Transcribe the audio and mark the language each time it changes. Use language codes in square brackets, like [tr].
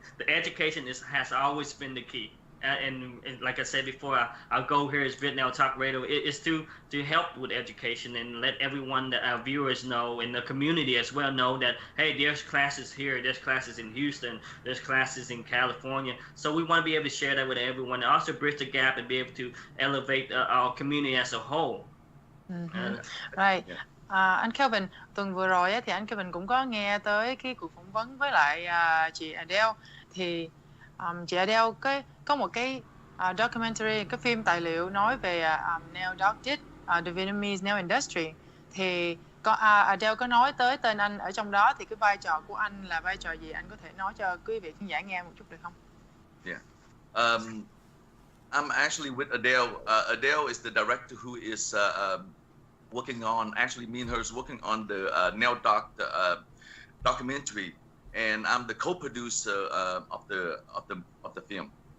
[en] The education has always been the key. And like I said before, our goal here is Vietnam Talk Radio is to help with education and let everyone, that our viewers know, and the community as well, know that, hey, there's classes here, there's classes in Houston, there's classes in California. So we want to be able to share that with everyone, and also bridge the gap and be able to elevate our community as a whole. Right. [vi] Anh Kelvin, tuần vừa rồi thì anh Kelvin cũng có nghe tới cái cuộc phỏng vấn với lại chị Adele. Thì chị Adele có một cái documentary, cái phim tài liệu nói về nail doctor, [en] the Vietnamese nail industry. [vi] Thì Adele có nói tới tên anh ở trong đó, thì cái vai trò của anh là vai trò gì? Anh có thể nói cho quý vị khán giả nghe một chút được không? [en] Yeah. I'm actually with Adele. Adele is the director who is working on, actually me and her is working on the nail doctor documentary, and I'm the co-producer of the film.